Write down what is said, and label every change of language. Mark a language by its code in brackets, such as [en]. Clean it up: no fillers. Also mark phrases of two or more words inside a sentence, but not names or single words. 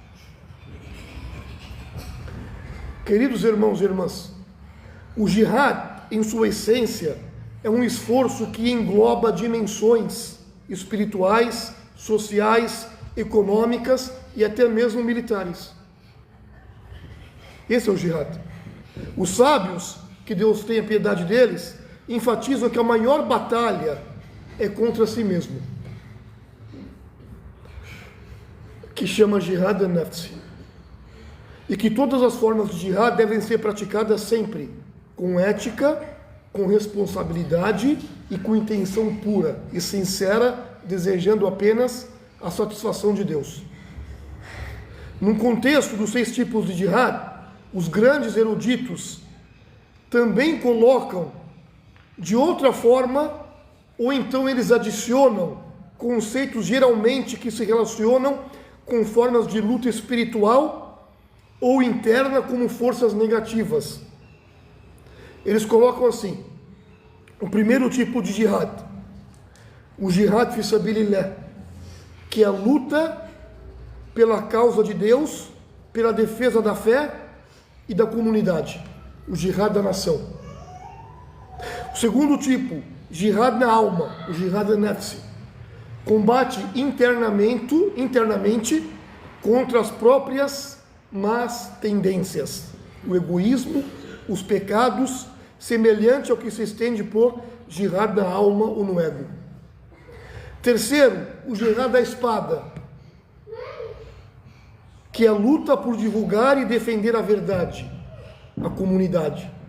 [pt] Queridos irmãos e irmãs, o jihad, em sua essência, é um esforço que engloba dimensões espirituais, sociais, econômicas e até mesmo militares. Esse é o jihad. Os sábios, que Deus tenha piedade deles, enfatizam que a maior batalha é contra si mesmo, que chama [ar] جهاد النفس, [pt] e que todas as formas de jihad devem ser praticadas sempre com ética, com responsabilidade e com intenção pura e sincera, desejando apenas a satisfação de Deus. No contexto dos 6 tipos de jihad, os grandes eruditos também colocam de outra forma, ou então eles adicionam conceitos geralmente que se relacionam com formas de luta espiritual ou interna como forças negativas. Eles colocam assim: o primeiro tipo de jihad, o [ar] جهاد في سبيل الله, [pt] que é a luta pela causa de Deus, pela defesa da fé e da comunidade, o jihad da nação. O segundo tipo, jihad na alma, o [ar] جهاد النفس, [pt] combate internamente contra as próprias más tendências, o egoísmo, os pecados, semelhante ao que se estende por jihad na alma ou no ego. Terceiro, o jihad da espada, que é a luta por divulgar e defender a verdade, a comunidade.